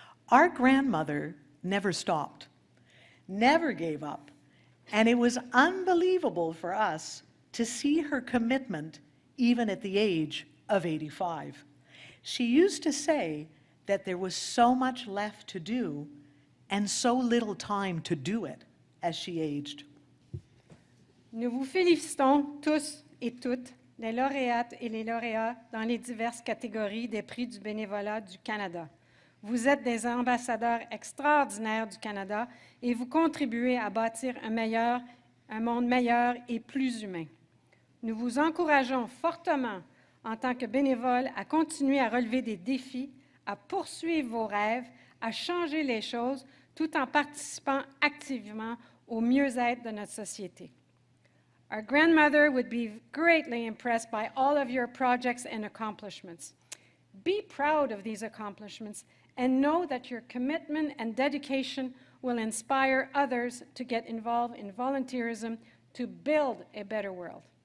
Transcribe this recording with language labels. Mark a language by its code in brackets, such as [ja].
[en] Our grandmother never stopped, never gave up, and it was unbelievable for us to see her commitment even at the age of 85. She used to say that there was so much left to do and so little time to do it as she aged. [fr] Nous vous félicitons tous et toutes, les lauréates et les lauréats dans les diverses catégories des prix du bénévolat du Canada. Vous êtes des ambassadeurs extraordinaires du Canada et vous contribuez à bâtir un monde meilleur et plus humain. Nous vous encourageons fortement en tant que bénévoles à continuer à relever des défis, à poursuivre vos rêves, à changer les choses tout en participant activement au mieux-être de notre société. [en] Our grandmother would be greatly impressed by all of your projects and accomplishments. Be proud of these accomplishments and know that your commitment and dedication will inspire others to get involved in volunteerism to build a better world.